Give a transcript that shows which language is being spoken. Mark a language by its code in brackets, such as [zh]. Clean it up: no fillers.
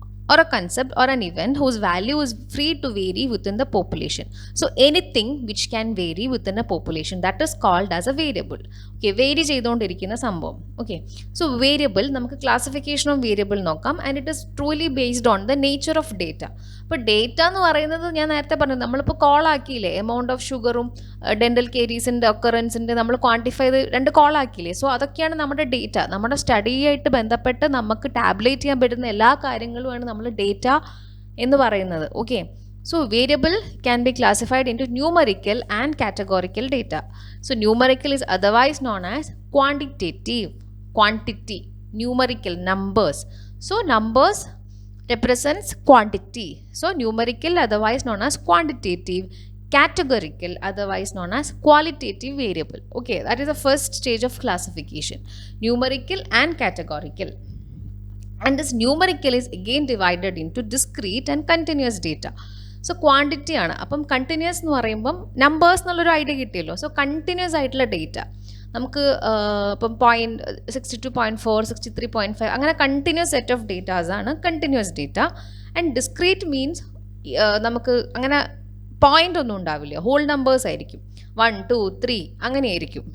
[en] or a concept or an event whose value is free to vary within the population. So anything which can vary within a population, that is called as a variable. Okay, vary [ml] ചെയ്തുകൊണ്ടിരിക്കുന്ന സംഭവം. [en] Okay, so variable [ml] നമുക്ക് [en] classification of variable [ml] നോക്കാം, [en] and it is truly based on the nature of data. [ml] ഇപ്പോൾ data എന്ന് പറയുന്നത് ഞാൻ നേരത്തെ പറഞ്ഞത്, നമ്മളിപ്പോൾ കോൾ ആക്കിയില്ലേ, എമൗണ്ട് ഓഫ് ഷുഗറും ഡെൻ്റൽ കേരീസിൻ്റെ ഒക്കറൻസിൻ്റെ നമ്മൾ ക്വാണ്ടിഫൈ ചെയ്ത് 2 കോൾ ആക്കിയില്ലേ. സോ അതൊക്കെയാണ് നമ്മുടെ ഡേറ്റ. നമ്മുടെ സ്റ്റഡിയായിട്ട് ബന്ധപ്പെട്ട് നമുക്ക് ടാബ്ലേറ്റ് ചെയ്യാൻ പറ്റുന്ന എല്ലാ കാര്യങ്ങളുമാണ് നമ്മൾ ഡേറ്റ എന്ന് പറയുന്നത്. [en] Okay, so variable can be classified into numerical and categorical data. So numerical is otherwise known as quantitative, quantity, numerical, numbers. So numbers represents quantity. So numerical otherwise known as quantitative, categorical otherwise known as qualitative variable. Okay, that is the first stage of classification, numerical and categorical. And this numerical is again divided into discrete and continuous data. [ml] So quantity ആണ്. അപ്പം continuous എന്ന് പറയുമ്പം numbers എന്നുള്ളൊരു idea കിട്ടിയല്ലോ. So continuous ആയിട്ടുള്ള data നമുക്ക് ഇപ്പം 62.4, 63.5 അങ്ങനെ കണ്ടിന്യൂസ് സെറ്റ് ഓഫ് ഡേറ്റാസ് ആണ് continuous data. And discrete means നമുക്ക് അങ്ങനെ പോയിന്റ് ഒന്നും ഉണ്ടാവില്ല, ഹോൾ നമ്പേഴ്സ് ആയിരിക്കും, 1, 2, 3 അങ്ങനെയായിരിക്കും.